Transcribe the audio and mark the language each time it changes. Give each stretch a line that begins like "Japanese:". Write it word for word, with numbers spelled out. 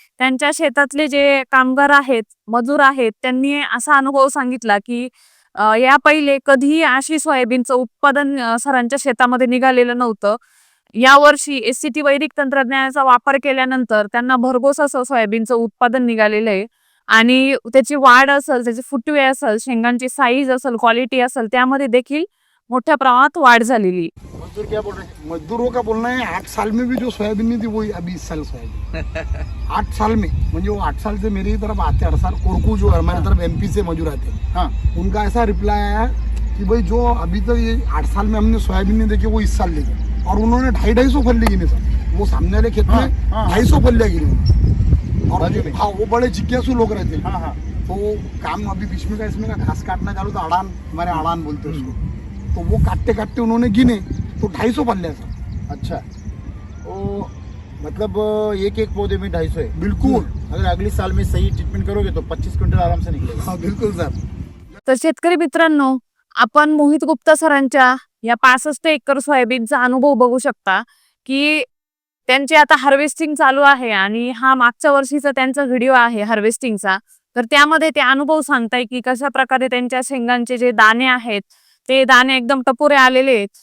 Marathi: त्यांच्या शेतातले जे कामगार आहेत, मजूर आहेत, त्यांनी असा अनुभव सांगितला की अं, या पहिले कधीही अशी सोयाबीनचं उत्पादन अं, सरांच्या शेतामध्ये निघालेलं नव्हतं. यावर्षी एस सी टी वैदिक तंत्रज्ञानाचा वापर केल्यानंतर त्यांना भरघोस असं सोयाबीनचं उत्पादन निघालेलं आहे आणि त्याची वाढ असेल, त्याचे फुटवे असेल, शेंगांची साईज असेल, क्वालिटी असेल, त्यामध्ये देखील मोठ्या प्रमाणात वाढ झालेली.
Hindi: मजदूर क्या बोल रहे हैं? मजदूरों का बोलना है आठ साल में भी जो सोयाबीन नहीं थी वही अभी इस साल सोयाबीन आठ साल में म्हणजे वो आठ साल से मेरी तरफ आते हैं, हर साल कोरकू जो है हमारे तरफ एमपी से मजूर आते हैं, हाँ उनका ऐसा रिप्लाई आया है कि भाई जो अभी तक ये आठ साल में हमने सोयाबीन नहीं देखी वो इस साल देखे, और उन्होंने ढाई ढाई सौ फल्ले गिने सर, वो सामने वाले खेत में ढाई सौ फल्ले गिने उन्होंने। और हाँ वो बड़े जिज्ञासु लोग रहते हैं, तो वो काम अभी बीच में का इसमें का घास काटना चालू था, अड़ान हमारे अड़ान बोलते हैं उसको, तो वो काटते काटते उन्होंने गिने तो ढाई सौ पल्ले हैं सर। अच्छा, वो मतलब अ, एक एक पौधे में ढाई सौ है। बिल्कुल अगर अगले साल में सही ट्रीटमेंट करोगे तो पच्चीस क्विंटल आराम से निकलेगा। हाँ बिल्कुल सर।
Marathi: तर शेतकरी मित्रांनो, आपण मोहित गुप्ता सरांच्या या पासष्ट एकर सोयाबीनचा अनुभव बघू शकता की त्यांची आता हार्वेस्टिंग चालू आहे आणि हा मागच्या वर्षीचा त्यांचा व्हिडिओ आहे हार्वेस्टिंगचा. तर त्यामध्ये ते अनुभव सांगताय की कशा प्रकारे त्यांच्या शेंगांचे जे दाणे आहेत ते दाणे एकदम टपोरे आलेले आहेत.